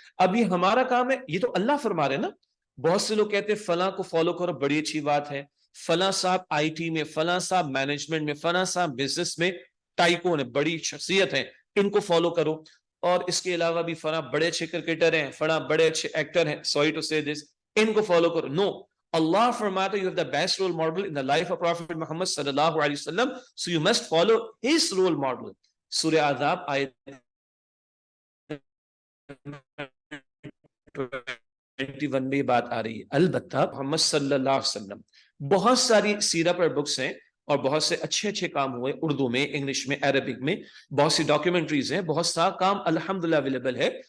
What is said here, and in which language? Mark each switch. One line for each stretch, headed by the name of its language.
Hindi: अभी हमारा काम है, ये तो अल्लाह फरमा रहे ना। बहुत से लोग कहते हैं फला को फॉलो करो, बड़ी अच्छी बात है, फला साहब आईटी में, फला साहब मैनेजमेंट में, फला साहब बिजनेस में टाइकोन है, बड़ी शख्सियत है, इनको फॉलो करो। और इसके अलावा भी फला बड़े अच्छे क्रिकेटर हैं, फला बड़े अच्छे एक्टर हैं,
English: sorry to say this,
Hindi: इनको फॉलो करो। No,
English: Allah فرماتا you have the best role model in the life of Prophet Muhammad sallallahu alaihi wasallam, so you must follow his role model.
Hindi: सूरह आज़ाब आयत 21 में बात आ रही है। अलबत्ता मोहम्मद सल्लल्लाहु अलैहि वसल्लम, बहुत सारी सीरत पर बुक्स हैं और बहुत से अच्छे अच्छे काम हुए, उर्दू में, इंग्लिश में, अरबिक में, बहुत सी डॉक्यूमेंट्रीज हैं, बहुत सा काम अल्हम्दुलिल्लाह अवेलेबल है।